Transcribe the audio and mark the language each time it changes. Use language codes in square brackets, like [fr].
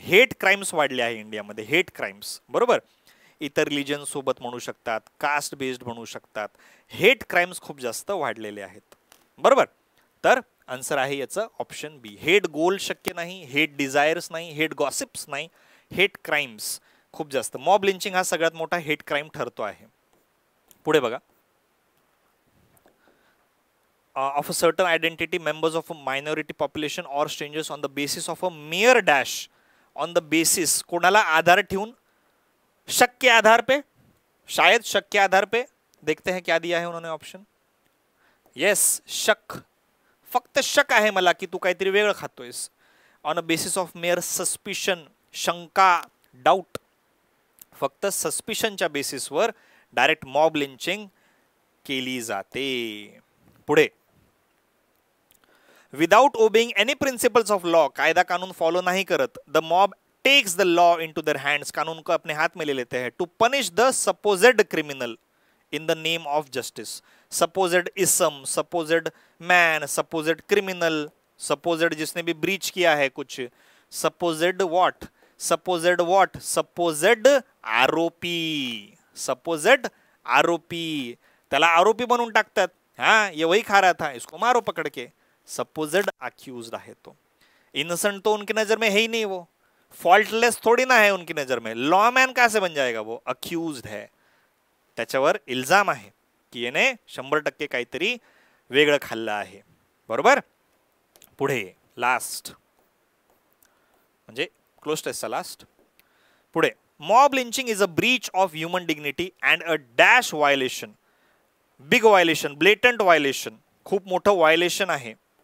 [mr] Hate crimes वाढले आहे इंडियामध्ये, हेट क्राइम्स, बरोबर. इतर रिजन सोबत म्हणू शकतात, कास्ट बेस्ड म्हणू शकतात, हेट क्राइम्स खूप जास्त वाढलेले आहेत, बरोबर. तर आन्सर आहे याचं ऑप्शन बी. हेट गोल शक्य नाही, हेट डिझायर्स नाही, हेट गॉसिप्स नाही, हेट क्राईम्स खूप जास्त. मॉब लिंचिंग हा सगळ्यात मोठा हेट क्राईम ठरतो आहे. पुढे बघा, [en] of a certain identity, members of a minority population or strangers on the basis of a mere dash, on the basis [mr] कोणाला आधार ठेवून, [hi] शक के आधार पे, [en] शायद शक के आधार पे. [hi] देखते हैं क्या दिया है उन्होंने ऑप्शन. [mr] यस, शक, फक्त शक आहे मला की तू काहीतरी वेगळं खातोयस. [en] on a basis of mere suspicion, [mr] शंका, डाऊट, फक्त सस्पिशनच्या बेसिसवर डायरेक्ट मॉब लिंचिंग केली जाते. पुढे, [en] without obeying any principles of law, [hi] कायदा कानून फॉलो नहीं करत, [en] the mob takes the law into their hands, [hi] कानून को अपने हाथ में ले लेते हैं, [en] To punish the supposed criminal in the name of justice. [mr] Supposed इसम, supposed man, supposed criminal, supposed जिसने भी ब्रीच किया है कुछ, supposed what, supposed what, supposed आरोपी, सपोजेड आरोपी, त्याला आरोपी बनवून टाकतात. [hi] हाँ, ये वही खा रहा था, इसको मारो पकड़ के. [mr] सपोजेड अक्यूज्ड आहे तो. [hi] इनोसेंट तो उनकी नजर में है ही नहीं, वो फॉल्टलेस थोड़ी ना है उनकी नजर में. लॉमॅन कैसे बन जाएगा वो, अक्यूज्ड है, [mr] त्याच्यावर इल्जाम आहे की याने 100% काहीतरी वेगळं खाल्लं आहे. बरोबर. पुढे लास्ट म्हणजे क्लोज टेस्टचा लास्ट. [en] पुढे, mob lynching is a breach of human dignity and a dash violation, big violation, blatant violation, [mr] खूप मोठं व्हायलेशन आहे.